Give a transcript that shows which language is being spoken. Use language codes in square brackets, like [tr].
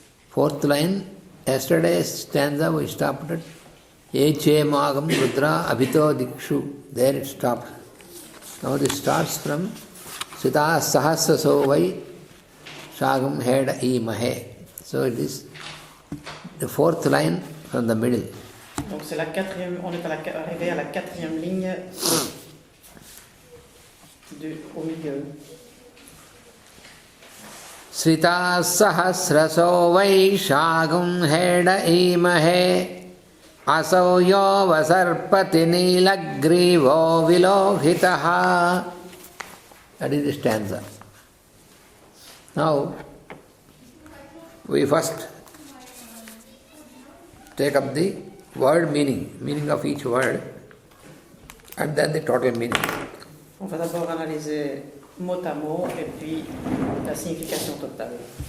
[en] Fourth line, yesterday's stanza we stopped at [sa] Eche Magam Rudra Abhito Dikshu. [en] There it stopped. Now this starts from [sa] Sita Sahasra Sovai Shagam Heda I Mahe. [en] So it is the fourth line from the middle. [fr] Donc c'est la quatrième, on est arrivé à la quatrième ligne au milieu. [sa] Srita sahasraso vaishagam heda imahe asau yo vasarpati nilagrivo vilohitaha. [en] That is the stanza. Now, we first take up the word meaning of each word, and then the total meaning. [fr] On va d'abord analyser mot à mot et puis la signification totale.